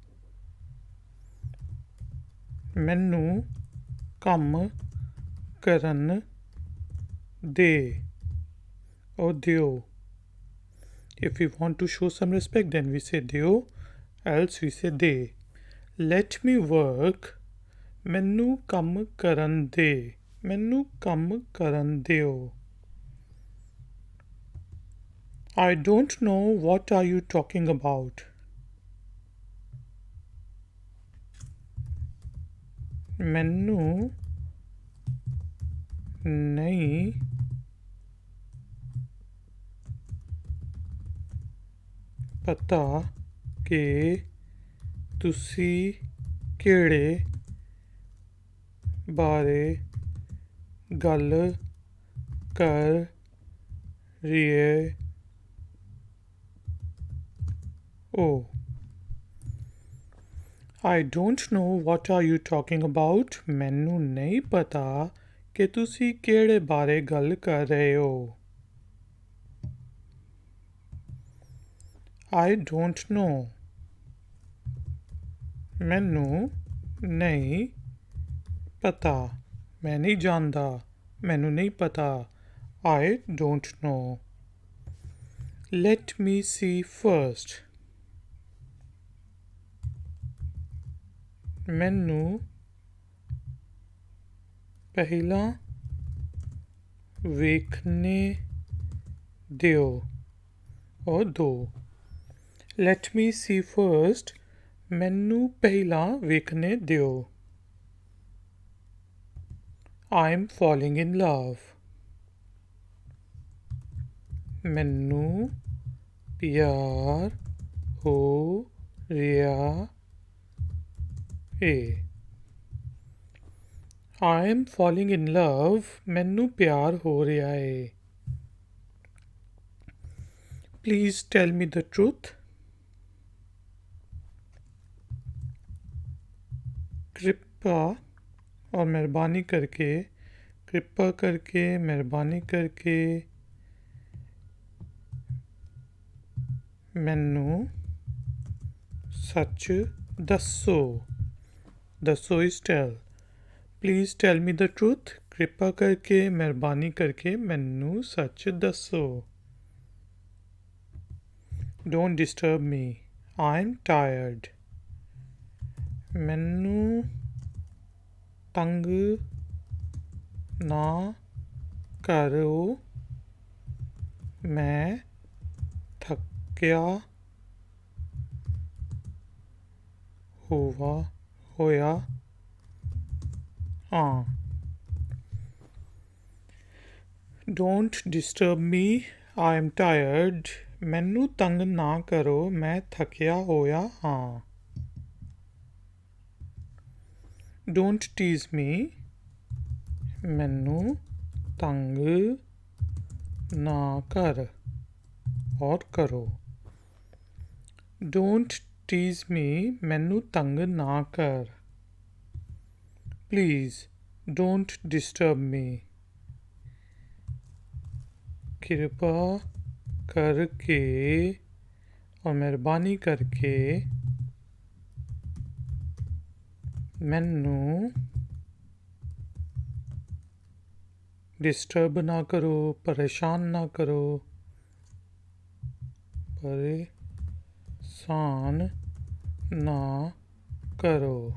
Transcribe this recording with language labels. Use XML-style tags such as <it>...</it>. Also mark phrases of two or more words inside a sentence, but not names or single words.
<pa>ਮੈਨੂੰ ਕੰਮ ਕਰਨ ਦੇ</pa> <en>or ਦਿਓ If we want to show some respect, then we say ਦਿਓ else we say ਦੇ Let me work.</en> <pa>ਮੈਨੂੰ ਕੰਮ ਕਰਨ ਦੇ ਮੈਨੂੰ ਕੰਮ ਕਰਨ ਦਿਓ</pa> <en>I don't know what are you talking about.</en> <pa>ਮੈਨੂੰ ਨਹੀਂ ਪਤਾ ਕਿ ਤੁਸੀਂ ਕਿਹੜੇ ਬਾਰੇ ਗੱਲ ਕਰ ਰਹੇ ਹੋ</pa> <en>I don't know what are you talking about</en> <pa>ਮੈਨੂੰ ਨਹੀਂ ਪਤਾ ਕਿ ਤੁਸੀਂ ਕਿਹੜੇ ਬਾਰੇ ਗੱਲ ਕਰ ਰਹੇ ਹੋ</pa> <en>I don't know</en> <pa>ਮੈਨੂੰ ਨਹੀਂ ਪਤਾ ਮੈਂ ਨਹੀਂ ਜਾਣਦਾ ਮੈਨੂੰ ਨਹੀਂ ਪਤਾ</pa> <en>I don't know let me see first</en> <pa>ਮੈਨੂੰ ਪਹਿਲਾਂ ਵੇਖਣੇ ਦਿਓ or ਦੋ</pa> <en>let me see first</en> <pa>ਮੈਨੂੰ ਪਹਿਲਾਂ ਵੇਖਣੇ ਦਿਓ</pa> <en>I'm falling in love</en> <pa>ਮੈਨੂੰ ਪਿਆਰ ਹੋ ਰਿਹਾ ਏ</pa> <en>I'm falling in love</en> <pa>ਮੈਨੂੰ ਪਿਆਰ ਹੋ ਰਿਹਾ ਏ</pa> <en>Please tell me the truth</en> <hi>कृपा और मेहरबानी करके कृपा करके मेहरबानी करके ਮੈਨੂੰ</hi> <pa>ਸੱਚ ਦੱਸੋ ਦੱਸੋ</pa> <en>is tell Please tell me the truth</en> <hi>कृपा करके मेहरबानी करके</hi> <pa>ਮੈਨੂੰ ਸੱਚ ਦੱਸੋ</pa> <en>Don't disturb me I'm tired</en> <pa>ਮੈਨੂੰ ਤੰਗ ਨਾ ਕਰੋ ਮੈਂ ਥੱਕਿਆ ਹੋਇਆ ਹਾਂ</pa> <en>Don't disturb me I'm tired</en> <pa>ਮੈਨੂੰ ਤੰਗ ਨਾ ਕਰੋ ਮੈਂ ਥੱਕਿਆ ਹੋਇਆ ਹਾਂ</pa> <en>Don't tease me</en> <pa>ਮੈਨੂੰ ਤੰਗ ਨਾ ਕਰ ਔਰ ਕਰੋ</pa> <en>Don't tease me</en> <pa>ਮੈਨੂੰ ਤੰਗ ਨਾ ਕਰ</pa> <en>Please don't disturb me</en> <hi>कृपा करके और मेहरबानी करके ਮੈਨੂੰ डिस्टर्ब ना करो परेशान ना करो परेशान ना करो</hi>